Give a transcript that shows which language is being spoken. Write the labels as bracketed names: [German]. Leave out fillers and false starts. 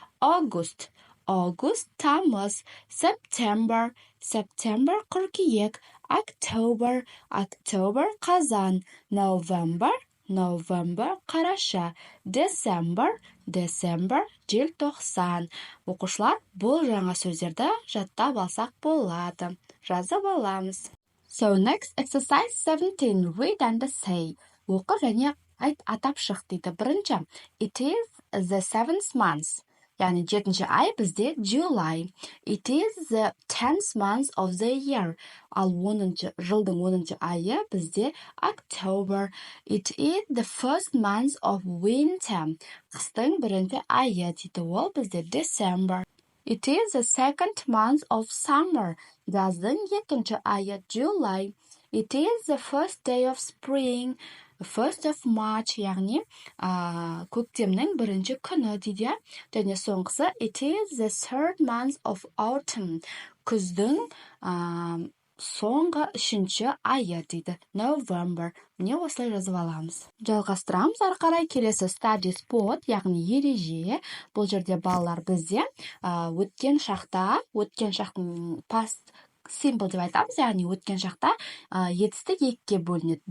[English] August [Kazakh] тамыз. [English] September [Kazakh] қыркүйек. [English] October [Kazakh] қазан. [English] November [Kazakh] қараша. [English] December [Kazakh] желтоқсан. Оқушылар, бұл жаңа сөздерді жаттап алсақ болады. Жазып аламыз. [English] So next, exercise 17, read and say. [Kazakh] Оқы және атап шық дейді. Бірінші, [English] it is the 7th month. [Kazakh] Яғни 7-ші ай бізде July. [English] It is the 10th month of the year. [Kazakh] Ал жылдың 10-ші айы бізде October. [English] It is the first month of winter. [Kazakh] Қыстың бірінші айы дейді. Ол бізде December. [English] It is the second month of summer. [Kazakh] Жаздың екінші айы July. [English] It is the first day of spring. 1st of March, [Kazakh] яғни көктемнің бірінші күні дейді. Және соңғысы, [English] it is the third month of autumn. [Kazakh] Күздің соңғы 3-ші айы дейді. November. Міне осылай жазып аламыз. Жалғастырамыз ары қарай. Келесі [English] study spot, [Kazakh] яғни ереже. Бұл жерде балалар бізде өткен шақтың past simple деп айтамыз, яғни өткен шақта етістік екіге бөлінеді.